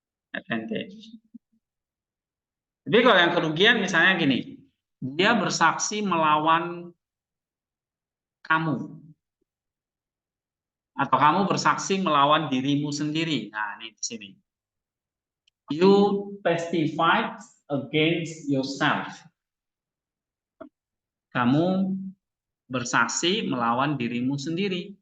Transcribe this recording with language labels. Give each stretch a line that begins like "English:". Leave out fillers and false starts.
Indonesian: Advantage. Jadi kalau yang kerugian misalnya gini, dia bersaksi melawan kamu. Atau kamu bersaksi melawan dirimu sendiri. Nah, ini di sini.
English: You testify against yourself.
Indonesian: Kamu bersaksi melawan dirimu sendiri.